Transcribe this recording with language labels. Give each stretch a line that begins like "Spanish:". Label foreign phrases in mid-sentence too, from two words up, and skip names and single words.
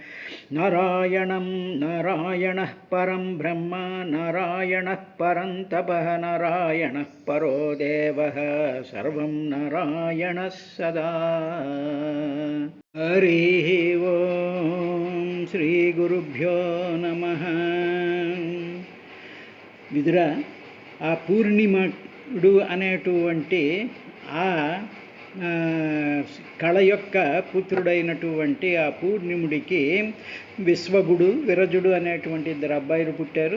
Sanskrit: नारायणः परं ब्रह्म नारायणः परं तपः नारायणः परो देवः सर्वं नारायणः सदा। हरिः ओं श्रीगुरुभ्यो नमः।
Telugu: విదురా ఆ పూర్ణిముడు అనేటువంటి ఆ కళ యొక్క పుత్రుడైనటువంటి ఆ పూర్ణిముడికి విశ్వభుడు విరజుడు అనేటువంటి ఇద్దరు అబ్బాయిలు పుట్టారు.